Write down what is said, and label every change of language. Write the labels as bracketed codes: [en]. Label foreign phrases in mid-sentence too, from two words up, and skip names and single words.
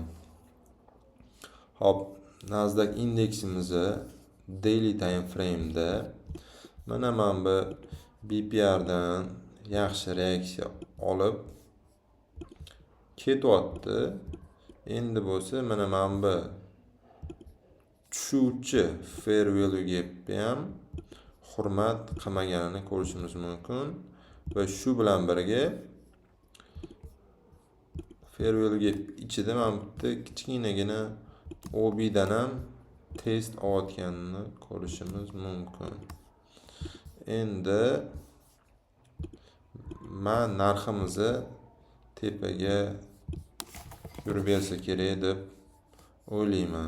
[uz] Hop, Nasdaq indeksimizni [en] daily time frame'da [uz] mana bu BPR dan yaxshi reaksiya olib ketyapti. Endi bo'lsa mana bu tushuvchi [en] fair value [uz] ga ham hurmat qilmaganini ko'rishimiz mumkin va shu bilan birga [en] fair value gap [uz] ichida mana bitta kichkinagina OB dan ham test olayotganini ko'rishimiz mumkin. Endi men narximizni tepaga yurib bersa kerak deb o'ylayman.